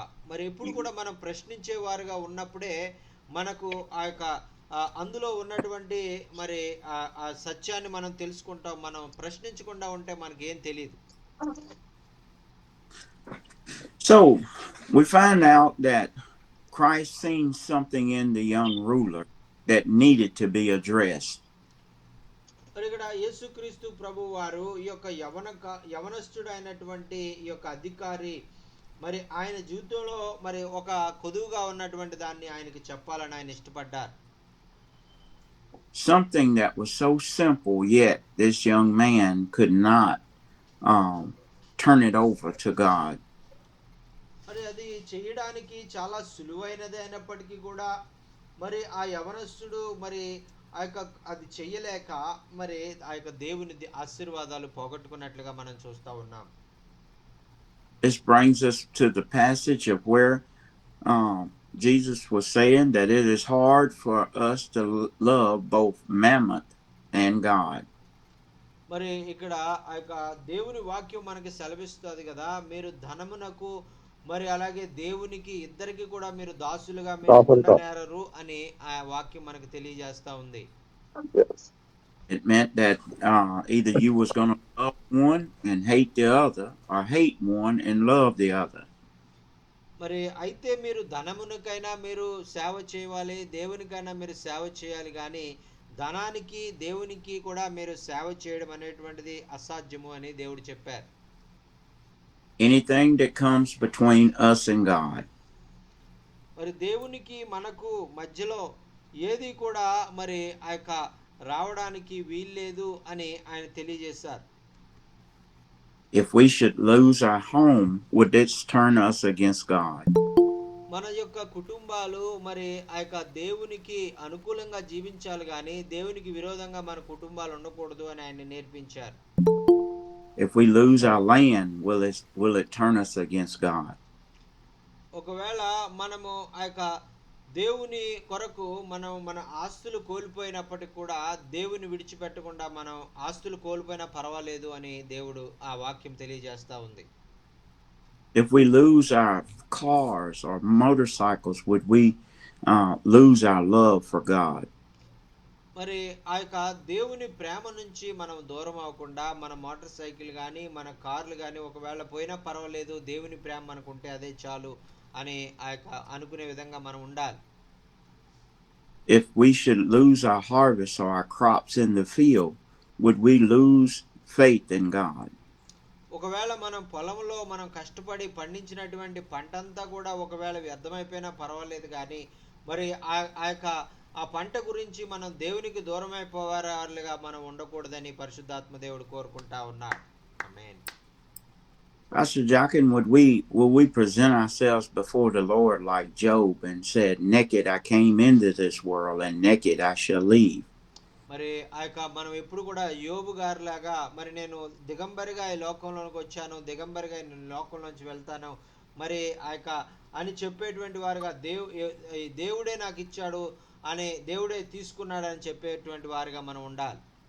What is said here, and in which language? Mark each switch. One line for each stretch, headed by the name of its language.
Telugu: మరి ఎప్పుడు కూడా మనం ప్రశ్నించే వారుగా ఉన్నప్పుడే మనకు అందులో ఉన్నటువంటి మరి ఆ సత్యాన్ని మనం తెలుసుకుంటాం. మనం ప్రశ్నించకుండా ఉంటే మనకి ఏం తెలియదు.
English: So we find out that Christ seen something in the young ruler that needed to be addressed.
Telugu: మరి ఇక్కడ యేసుక్రీస్తు ప్రభు వారు ఈ యొక్క యవనస్తుడు అయినటువంటి ఈ యొక్క అధికారి మరి ఆయన జీవితంలో మరి ఒక కొదువుగా ఉన్నటువంటి దాన్ని ఆయనకి చెప్పాలని ఆయన ఇష్టపడ్డారు.
English: Something that was so simple, yet this young man could not turn it over to God.
Telugu: మరి అది చేయడానికి చాలా సులువైనది అయినప్పటికీ కూడా మరి ఆ యవనస్తుడు మరి అది చెయ్యలేక మరి దేవుని ఆశీర్వాదాలు పోగొట్టుకున్నట్లుగా మనం చూస్తా ఉన్నాం.
English: This brings us to the passage of where Jesus was saying that it is hard for us to love both mammon and God.
Telugu: మరి ఇక్కడ దేవుని వాక్యం మనకి సెలవిస్తుంది కదా, మీరు ధనమునకు మరి అలాగే దేవునికి ఇద్దరికి కూడా మీరు దాసులుగా ఉండనేరరు అని ఆ వాక్యం మనకు తెలియజేస్తా ఉంది.
English: It meant that either you was going to love one and hate the other, or hate one and love the other.
Telugu: మరి అయితే మీరు ధనమునకైనా మీరు సేవ చేయాలి, దేవునికైనా మీరు సేవ చేయాలి, కానీ ధనానికి దేవునికి కూడా మీరు సేవ చేయడం అనేటువంటిది అసాధ్యము అని దేవుడు చెప్పారు.
English: Anything that comes between us and God.
Telugu: మరి దేవునికి మనకు మధ్యలో ఏది కూడా మరి రావడానికి వీల్లేదు అని ఆయన తెలియజేశారు.
English: If we should lose our home, would this turn us against God?
Telugu: మన యొక్క కుటుంబాలు మరి ఆ యొక్క దేవునికి అనుకూలంగా జీవించాలి కానీ దేవునికి విరోధంగా మన కుటుంబాలు ఉండకూడదు అని ఆయన నేర్పించారు.
English: If we lose our land, will it turn us against God?
Telugu: ఒకవేళ మనము ఆ యొక్క దేవుని కొరకు మనం మన ఆస్తులు కోల్పోయినప్పటికి కూడా దేవుని విడిచిపెట్టకుండా మనం ఆస్తులు కోల్పోయినా పర్వాలేదు అని దేవుడు ఆ వాక్యం తెలియజేస్తా ఉంది.
English: If we lose our cars or motorcycles, would we lose our love for God?
Telugu: మరి ఆ యొక్క దేవుని ప్రేమ నుంచి మనం దూరం అవ్వకుండా మన మోటార్ సైకిల్ కానీ మన కార్లు కానీ ఒకవేళ పోయినా పర్వాలేదు, దేవుని ప్రేమ మనకు ఉంటే అదే చాలు అని ఆ యొక్క అనుకునే విధంగా మనం ఉండాలి.
English: If we should lose our harvest or our crops in the field, would we lose faith in God?
Telugu: ఒకవేళ మనం పొలంలో మనం కష్టపడి పండించినటువంటి పంటంతా కూడా ఒకవేళ వ్యర్థమైపోయినా పర్వాలేదు కానీ మరి ఆ పంట గురించి మనం దేవునికి దూరం అయిపోవారుగా మనం ఉండకూడదని పరిశుద్ధాత్మ దేవుడు కోరుకుంటా ఉన్నాడు. ఆమేన్.
English: Pastor Jochen, will we present ourselves before the Lord like Job and said, "Naked I came into this world, and naked I shall leave"?
Telugu: మరి ఆ యొక్క మనం ఎప్పుడు కూడా యోబు గారి లాగా మరి నేను దిగంబరిగా ఈ లోకంలోకి వచ్చాను, దిగంబరిగా నేను లోకంలోంచి వెళ్తాను మరి ఆ యొక్క అని చెప్పేటువంటి వారుగా దేవుడే నాకు ఇచ్చాడు అని దేవుడే తీసుకున్నాడు అని చెప్పేటువంటి వారుగా మనం ఉండాలి.